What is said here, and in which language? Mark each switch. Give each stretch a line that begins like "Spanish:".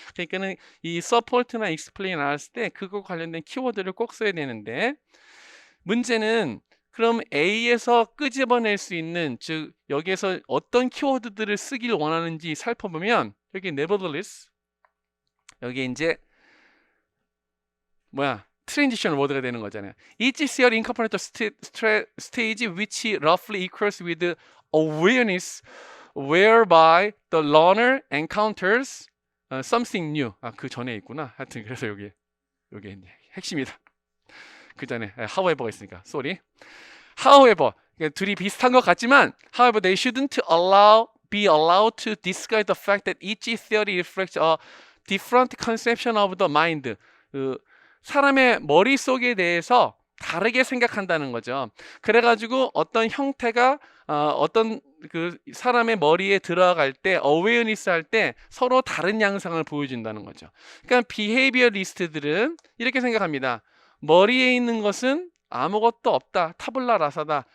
Korean: 그러니까는 이 support나 explain 나왔을 때 그거 관련된 키워드를 꼭 써야 되는데 문제는 그럼 A에서 끄집어낼 수 있는 즉 여기에서 어떤 키워드들을 쓰길 원하는지 살펴보면 여기 nevertheless 여기 이제 트랜지션 워드가 되는 거잖아요.
English: Each theory incorporates a stage which roughly equals with awareness whereby the learner encounters something new.
Korean: 그 전에 있구나. 하여튼 그래서 여기 핵심이다. 그 전에 however가 있으니까 sorry.
English: However
Korean: 둘이 비슷한 것 같지만
English: however they shouldn't be allowed to disguise the fact that each theory reflects a different conception of the mind.
Korean: 사람의 머릿속에 대해서 다르게 생각한다는 거죠. 그래가지고 어떤 형태가 어떤 그 사람의 머리에 들어갈 때 awareness 할 때 서로 다른 양상을 보여준다는 거죠. 그러니까 비헤이비어리스트들은 이렇게 생각합니다. 머리에 있는 것은 아무것도 없다. 타블라 라사다.